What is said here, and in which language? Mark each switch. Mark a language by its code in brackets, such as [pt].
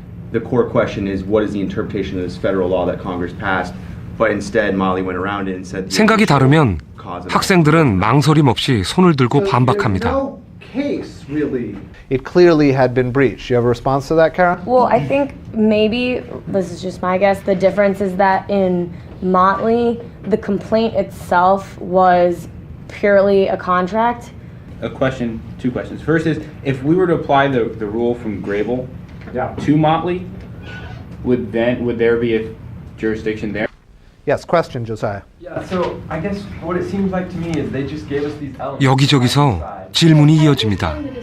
[en] The core question is what is the interpretation of this federal law that Congress passed, but instead Molly went around it and said [ko] 생각이 다르면 학생들은 망설임 없이 손을 들고 반박합니다. [en] It clearly had been breached. You have a response to that, Kara? Well, I think maybe, this is just my guess, the difference is that in Motley, the complaint itself was purely a contract. A question, two questions. First is, if we were to apply the rule from Grable to Motley, would there be a jurisdiction there? Yes, question, Josiah. Yeah, so I guess what it seems like to me is they just gave us these elements. [ko] 여기저기서 질문이 이어집니다.